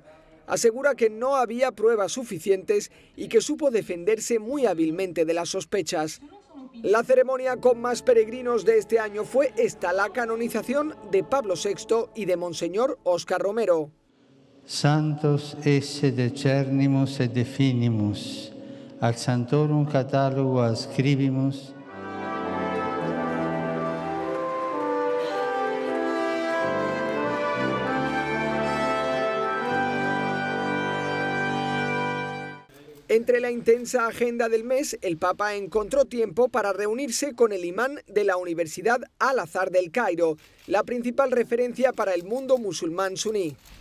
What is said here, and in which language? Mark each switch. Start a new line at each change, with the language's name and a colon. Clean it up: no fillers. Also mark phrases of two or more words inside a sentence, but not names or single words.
Spanish: Asegura que no había pruebas suficientes y que supo defenderse muy hábilmente de las sospechas. La ceremonia con más peregrinos de este año fue esta, la canonización de Pablo VI y de Monseñor Óscar Romero.
Latin: Santos esse decernimus et definimus, ac santorum catalogo ascribimus.
Spanish: Entre la intensa agenda del mes, el Papa encontró tiempo para reunirse con el imán de la Universidad Al-Azhar del Cairo, la principal referencia para el mundo musulmán suní.